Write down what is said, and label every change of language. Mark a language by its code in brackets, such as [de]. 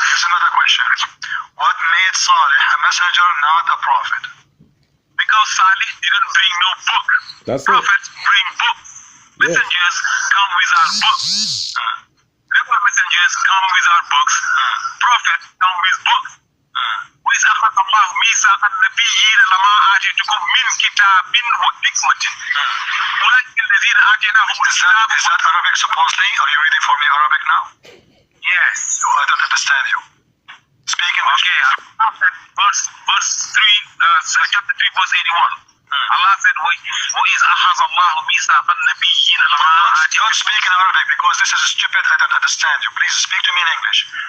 [en] Here's another question. What made Salih a messenger, not a prophet? Because Salih didn't bring no book. That's it. Prophets bring books. Messengers come without books. Regular messengers come without books. Prophets come with books. [ar] وإذ أخذ الله ميثاق النبيين لما آتيتكم من كتاب وحكمة أولئك الذين آتيناهم الكتاب. [en] Is that Arabic supposedly? Are you reading for me Arabic now? Yes. Oh, I don't understand you. Speak English. Okay, verse 3, chapter 3, verse 81. [ar] Allah said, وَإِذْ أَخَذَ اللَّهُ مِيثَاقَ النَّبِيِّينَ لَمَا آتَيْتُكُم. [en] Don't speak in Arabic because this is stupid. I don't understand you. Please speak to me in English.